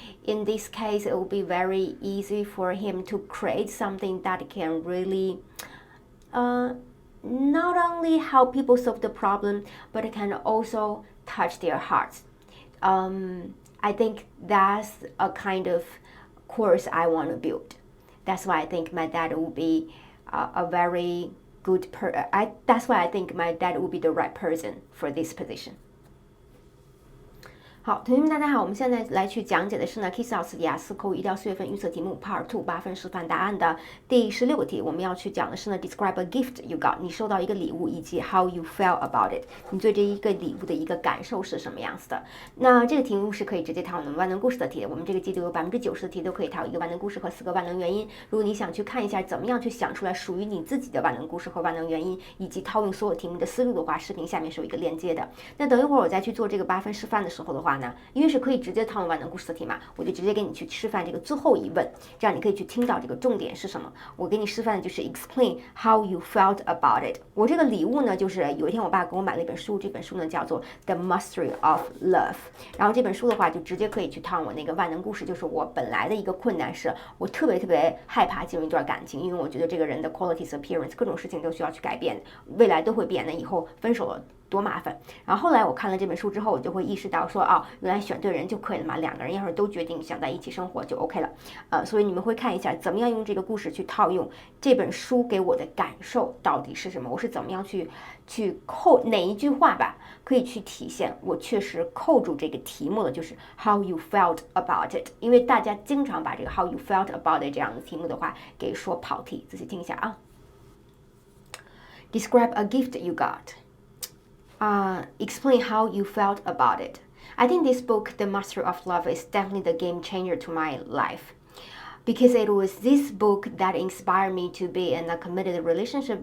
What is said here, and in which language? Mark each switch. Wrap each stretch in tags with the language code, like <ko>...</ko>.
<en>In this case, it will be very easy for him to create something that can really not only help people solve the problem, but it can also touch their hearts. I think that's a kind of course I want to build. That's why I think my dad will be a very good that's why I think my dad will be the right person for this position.</en> <zh>好，同学们大家好，我们现在来去讲解的是呢 K.I.S.S 雅思口语1-4月份预测题目 Part2 8分示范答案的第16个题。我们要去讲的是呢</zh> <en>Describe a gift you got，</en> <zh>你收到一个礼物，以及</zh> <en>How you felt about it，</en> <zh>你对这一个礼物的一个感受是什么样子的。那这个题目是可以直接套我们万能故事的题，我们这个季度有90%的题都可以套一个万能故事和4个万能原因。如果你想去看一下怎么样去想出来属于你自己的万能故事和万能原因，以及套用所有题目的思路的话，视频下面是有一个链接的。那等一会儿我再去做这个8分示范的时候的话呢，因为是可以直接套用万能故事的题嘛，我就直接给你去示范这个最后一问，这样你可以去听到这个重点是什么。我给你示范的就是</zh> <en>explain how you felt about it。</en> <zh>我这个礼物呢，就是有一天我爸给我买了一本书，这本书呢叫做 The Mastery of Love。然后这本书的话，就直接可以去套用我那个万能故事，就是我本来的一个困难是，我特别害怕进入一段感情，因为我觉得这个人的</zh> <en>qualities appearance</en> <zh>各种事情都需要去改变，未来都会变，那以后分手了多麻烦。然后后来我看了这本书之后，我就会意识到说，哦，原来选对人就可以了嘛，两个人要是都决定想在一起生活就 OK 了。所以你们会看一下怎么样用这个故事去套用这本书给我的感受到底是什么，我是怎么样去扣哪一句话吧，可以去体现我确实扣住这个题目的，就是</zh> <en>how you felt about it。</en> <zh>因为大家经常把这个</zh> <en>how you felt about it</en> <zh>这样的题目的话给说跑题，仔细听一下啊。</zh> <en>Describe a gift you got.Explain how you felt about it. I think this book, The Mastery of Love, is definitely the game changer to my life. Because it was this book that inspired me to be in a committed relationship.</en>